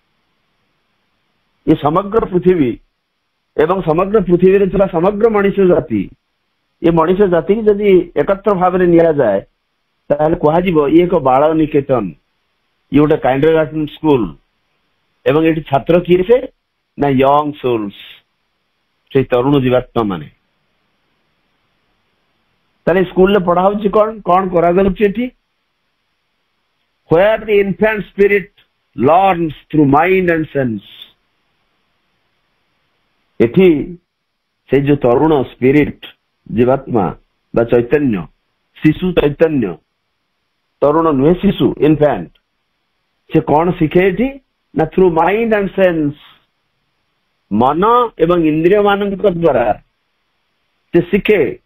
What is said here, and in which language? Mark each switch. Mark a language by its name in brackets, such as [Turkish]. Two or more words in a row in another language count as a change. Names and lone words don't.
[Odia] ଏ ସମଗ୍ର ପୃଥିବୀ ଏବଂ ସମଗ୍ର ପୃଥିବୀରେ ଥିବା ସମଗ୍ର ମଣିଷ ଜାତି, ଏ ମଣିଷ ଜାତିକି ଯଦି ଏକତ୍ର ଭାବରେ ନିଆଯାଏ ତାହେଲେ କୁହାଯିବ ଇଏ ଏକ ବାଳ ନିକେତନ, ଇଏ ଗୋଟେ [English] kindergarten school. [Odia] ଏବଂ ଏଠି ଛାତ୍ର କିଏ ସେ? ନା [English] young souls, [Odia] ସେଇ ତରୁଣ ଜୀବାତ୍ମା ମାନେ। ତାହେଲେ ସ୍କୁଲରେ ପଢା ହଉଛି କଣ କଣ କରାଯାଉଛି ଏଠି? [English] where the infant spirit learns through mind and sense। [Odia] ଏଠି ସେ ଯୋଉ ତରୁଣ ସ୍ପିରିଟ ଜୀବାତ୍ମା ବା ଚୈତନ୍ୟ, ଶିଶୁ ଚୈତନ୍ୟ, ତରୁଣ ନୁହେଁ ଶିଶୁ, ଇନଫ୍ୟାଣ୍ଟ, ସେ କଣ ଶିଖେ ଏଠି? ନା [English] through mind and sense, [Odia] ମନ ଏବଂ ଇନ୍ଦ୍ରିୟ ମାନଙ୍କ ଦ୍ୱାରା ସେ ଶିଖେ।